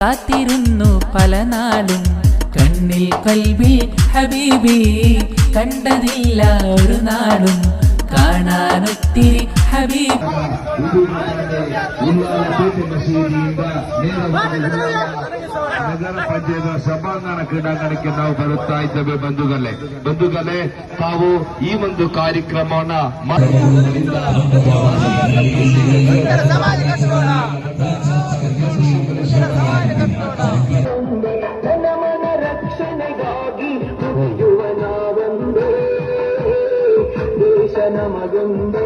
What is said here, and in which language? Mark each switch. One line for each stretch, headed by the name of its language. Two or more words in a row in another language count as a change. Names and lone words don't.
Malayalam: കാത്തിരുന്നു പല നാളും കണ്ണിൽ കൽബിൽ ഹബീബി കണ്ടതില്ല ഒരു നാളും കാണാനൊത്തിരി ഹബീബ്.
Kannada: ನಗರ ಪಂಚಾಯತ್ ಸಭಾಂಗಣ ಕ್ರೀಡಾಂಗಣಕ್ಕೆ ನಾವು ಬರುತ್ತಾ ಇದ್ದೇವೆ. ಬಂಧುಗಳೇ ತಾವು ಈ ಒಂದು ಕಾರ್ಯಕ್ರಮವನ್ನ ಜನಮನ ರಕ್ಷಣೆಗಾಗಿ ದುಡಿಯುವ ನಾವೊಂದೇ, ದೇಶ ನಮಗೊಂದೇ.